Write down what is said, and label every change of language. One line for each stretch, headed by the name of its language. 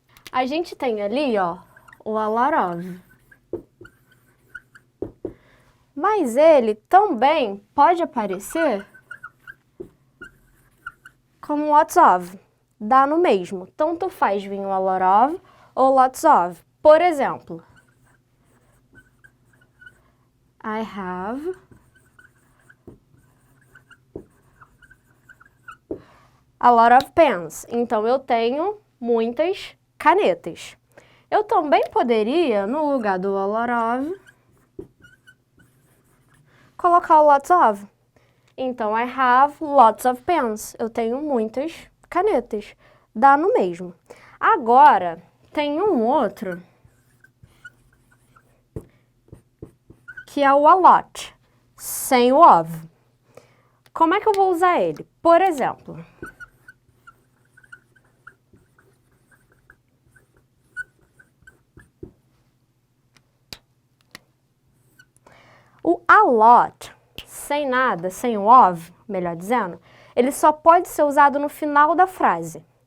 Portuguese: A gente tem ali, ó, o a lot of. Mas ele também pode aparecer como lots of. Dá no mesmo. Tanto faz vir o a lot of ou lots of. Por exemplo,
English: I have a lot of pens.
Portuguese: Então, eu tenho muitas canetas. Eu também poderia, no lugar do a lot of, colocar o lots of.
English: Então, I have lots of pens.
Portuguese: Eu tenho muitas canetas. Dá no mesmo. Agora, tem um outro que é o a lot, sem o of. Como é que eu vou usar ele? Por exemplo, o a lot, sem nada, sem o of, melhor dizendo, ele só pode ser usado no final da frase.